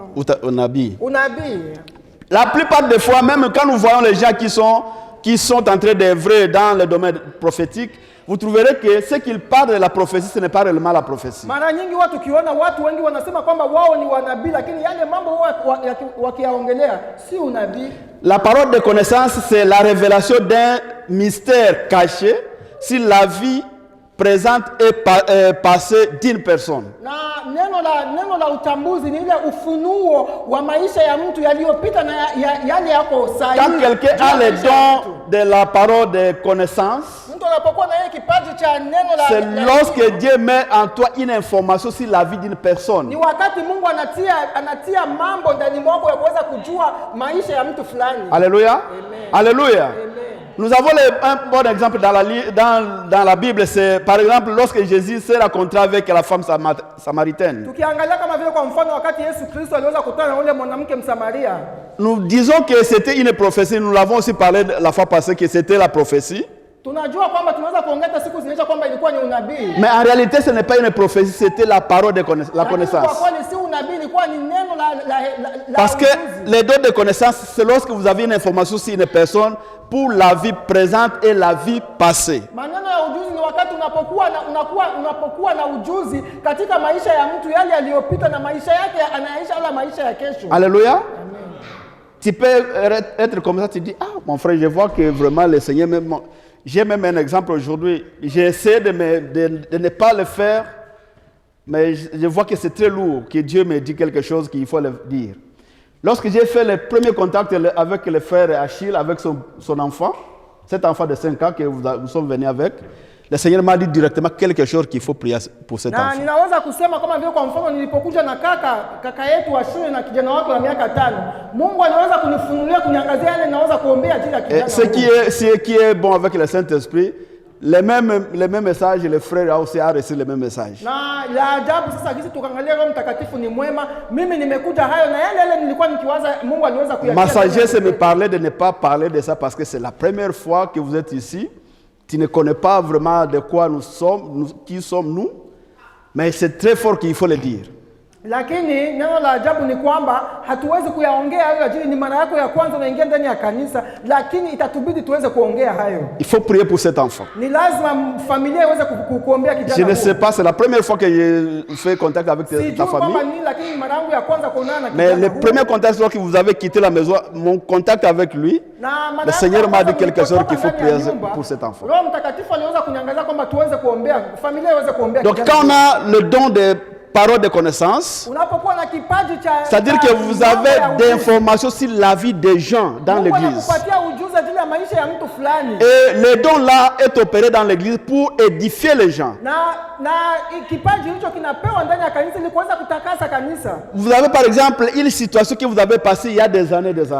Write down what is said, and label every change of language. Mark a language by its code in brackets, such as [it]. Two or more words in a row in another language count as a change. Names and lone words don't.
[sw] Unabii. unabii. [fr] La plupart des fois, même quand nous voyons les gens qui sont en train d'œuvrer dans le domaine prophétique, vous trouverez que ce qu'ils parlent de la prophétie, ce n'est pas réellement la prophétie. [sw] Mara nyingi watu kiona watu wengi wanasema kwamba wao ni wanabii, lakini yale mambo wao wakiyaongelea si unabii. [fr] La parole de connaissance, c'est la révélation d'un mystère caché sur la vie présente et passée d'une personne. [sw] Na neno la utambuzi ni ile ufunuo wa maisha ya mtu yaliyopita na yale yako sahihi. [fr] Quand quelqu'un a le don de la parole de connaissance, [sw] mtu anapokuwa na yeye kipaji cha neno la [fr] c'est lorsque Dieu met en toi une information sur la vie d'une personne. [sw] ni wakati Mungu anatia mambo ndani mwako ya kuweza kujua maisha ya mtu fulani. [fr] Alléluia. Amen. Alléluia. Amen. Nous avons un bon exemple dans la Bible, c'est par exemple lorsque Jésus s'est rencontré avec la femme samaritaine. [sw] Tukiangalia kama vile kwa mfano wakati Yesu Kristo aliweza kukutana na yule mwanamke Msamaria. [fr] Nous disons que c'était une prophétie, nous l'avons aussi parlé la fois passée que c'était la prophétie. [sw] Tunajua kwamba tunaweza kuongeza siku zinaisha kwamba ilikuwa ni unabii. [fr] Mais en réalité ce n'est pas une prophétie, c'était la parole de la connaissance. [sw] Kwa kweli si unabii, ilikuwa ni neno la [fr] Parce que les dons de connaissance, c'est lorsque vous avez une information sur une personne pour la vie présente et la vie passée. [sw] Maneno ya ujuzi ni wakati unapokuwa na ujuzi katika maisha ya mtu, yale yaliyopita na maisha yake anaishi ala maisha ya kesho. [fr] Alléluia. Amen. Tu peux être comme ça, tu dis, ah mon frère, je vois que vraiment le Seigneur même... J'ai même un exemple aujourd'hui. J'essaie de ne pas le faire, mais je vois que c'est très lourd, que Dieu me dit quelque chose qu'il faut le dire. Lorsque j'ai fait le premier contact avec le frère Achille, avec son enfant, cet enfant de 5 ans que nous sommes venus avec, le Seigneur m'a dit directement quelque chose qu'il faut prier pour cet enfant. [sw] Ninaweza kusema kama vile kwa mfano nilipokuja na kaka yetu wa shule na kijana wake wa miaka 5. Mungu aliweza kunifunulia kuniangazia yale ninaweza kuombea ajili ya kijana. [fr] Ce qui est bon avec le Saint-Esprit, les mêmes messages, le frère aussi a reçu les mêmes messages. [sw] Na la ajabu sasa kisi tukaangalia Roho Mtakatifu ni mwema. Mimi nimekuja hayo na yale nilikuwa nikiwaza Mungu aliweza kuyatia. [fr] Ma sagesse me parlait de ne pas parler de ça parce que c'est la première fois que vous êtes ici. Tu ne connais pas vraiment de quoi nous sommes, qui sommes-nous, mais c'est très fort qu'il faut le dire. [sw] Lakini neno la ajabu ni kwamba hatuwezi kuyaongea hayo ajili ni mara yako ya kwanza unaingia ndani ya kanisa, lakini itatubidi tuweze kuongea hayo. [fr] Il faut prier pour cet enfant. [sw] Ni lazima familia iweze kuombea kijana. [fr] Je ne sais pas, c'est la première fois que je fais contact avec ta famille. [sw] Lakini mara yangu ya kwanza kuonana na [fr] mais le premier contact, lorsque vous avez quitté la maison, mon contact avec lui, le Seigneur m'a dit quelque chose qu'il faut prier pour cet enfant. [sw] Roho Mtakatifu aliweza kuniangaza kwamba tuweze kuombea familia iweze kuombea. [fr] Donc quand on a le don de parole de connaissance, c'est-à-dire que vous avez des informations sur la vie des gens dans l'église. Et le don là est opéré dans l'église pour édifier les gens. Vous avez par exemple une situation que vous avez passée il y a des années.